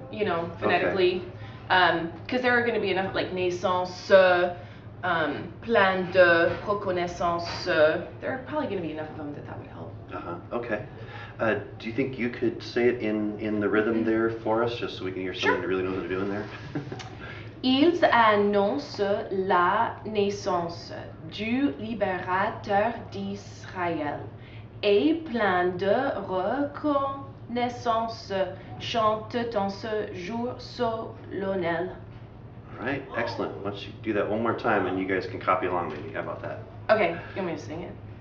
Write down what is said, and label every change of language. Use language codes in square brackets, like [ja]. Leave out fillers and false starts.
[en] You know, phonetically, because there are going to be enough like naissance, pleins de, reconnaissance. There are probably going to be enough of them that would help. Okay. Do you think you could say it in the rhythm there for us, just so we can hear someone who really knows what they're doing there? [fr] Ils annoncent la naissance du libérateur d'Israël et plein de reconnaissance chantent en ce jour solennel. [en] All right, excellent. Why don't you do that one more time, and you guys can copy along maybe. How about that? Okay, you want me to sing it?